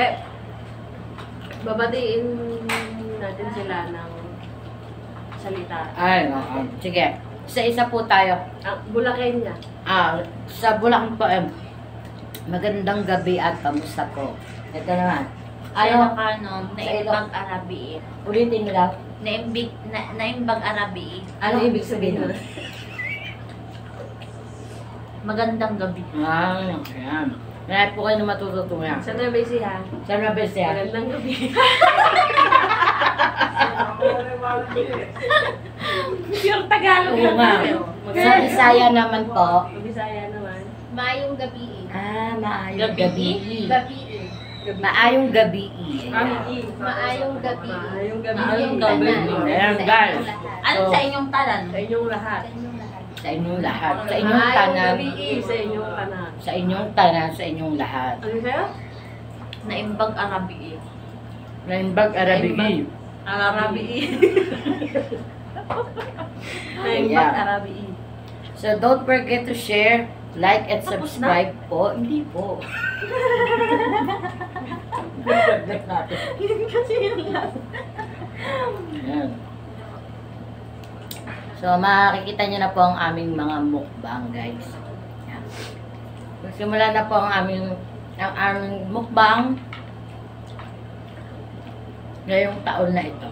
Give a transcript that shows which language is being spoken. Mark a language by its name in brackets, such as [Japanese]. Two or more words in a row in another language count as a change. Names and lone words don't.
[Filipino] Babatiin natin sila ng salita. Ay, sige. Isa-isa po tayo. Ang Bulacan niya. Sa Bulacan po, Magandang gabi at kamusta po? Ito naman. Sa Ano? [Iloko] Ilocano, naimbag Arabi. [Filipino] Ulitin mo lang. [Iloko] Naimbag Arabi. [Filipino] Ano ibig sabihin nun? Magandang gabi. Ayan. Lahat po kayo na matututunan. Sa Nueva Ecija. Sa Nueva Ecija. Magandang gabi. [English] Pure Tagalog [Filipino] Oo nga. Sa Bisaya naman po. Bisaya naman. [Cebuano] Maayong gabi. Maayong gabi. Gabi. Maayong gabi. Maayong gabi. Maayong gabi. Maayong gabi. gabi. [Filipino] Ayan guys. Ano So, sa inyong talan? Sa inyong lahat. Sa inyong lahat. Sa inyong [Cebuano] Maayong tanan. gabi. Sa inyong tanan. Sa inyong tanan. [Filipino] Sa inyong lahat. Ano sa'yo? [Iloko] Naimbag Arabi. Naimbag Arabigi. Arabi. Naimbag Yeah. Arabi. [English] So don't forget to share, like, and subscribe po. [Filipino] Hindi po. Kasi yun lang. Ayan. So, makikita nyo na po ang aming mga mukbang, guys. Ayan. Simula na po ang aming mukbang ngayong taon na ito.